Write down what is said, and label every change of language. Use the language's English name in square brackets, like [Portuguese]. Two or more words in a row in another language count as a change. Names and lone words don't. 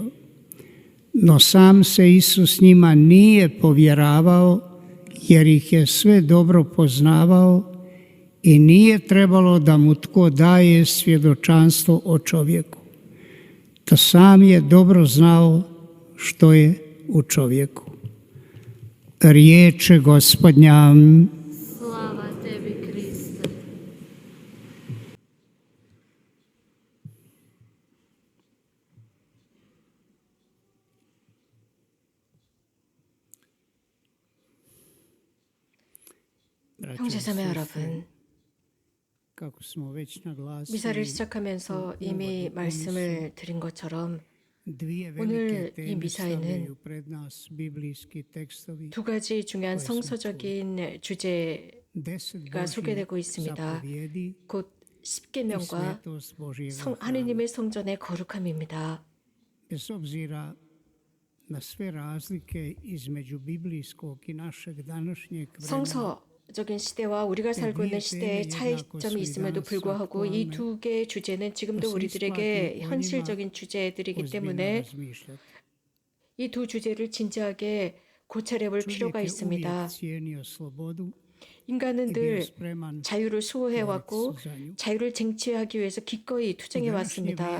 [Croatian] No sam se Isus njima nije povjeravao, jer ih je sve dobro poznavao i nije trebalo da mu tko daje svjedočanstvo o čovjeku. To sam je dobro znao što je u čovjeku. Riječ Gospodnja. Slava tebi, Kriste. [Korean] 형제자매 여러분, [Croatian] Kako smo već naglasili, [Korean] 미사를 시작하면서 이미 말씀을 드린 것처럼 오늘 이 미사에는 두 가지 중요한 성서적인 주제가 소개되고 있습니다. 곧 십계명과 하느님의 성전의 거룩함입니다. [Croatian] Bez obzira na sve razlike između biblijskog i našeg današnjeg vremena, [Korean] 성서적인 시대와 우리가 살고 있는 시대의 차이점이 있음에도 불구하고 이 두 개의 주제는 지금도 우리들에게 현실적인 주제들이기 때문에 이 두 주제를 진지하게 고찰해 볼 필요가 있습니다. 인간은 늘 자유를 수호해왔고 자유를 쟁취하기 위해서 기꺼이 투쟁해왔습니다.